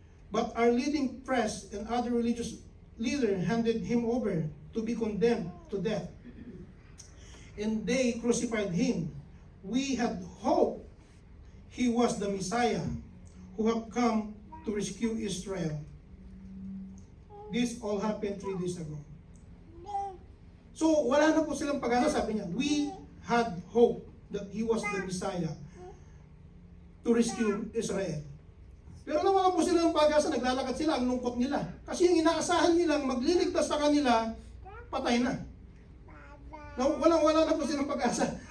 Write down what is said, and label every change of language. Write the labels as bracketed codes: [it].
[en] But our leading priests and other religious leaders handed him over to be condemned to death, and they crucified him. We had hoped he was the Messiah who had come to rescue Israel. This all happened 3 days ago. [tl] So, wala na po silang pag-asa, sabi niya. [en] We had hope that he was the Messiah to rescue Israel. [tl] Pero nawala po sila ng pag-asa, naglalakad sila, ang lungkot nila. Kasi yung inaasahan nilang magliligtas sa kanila, patay na. Wala na po silang pag-asa.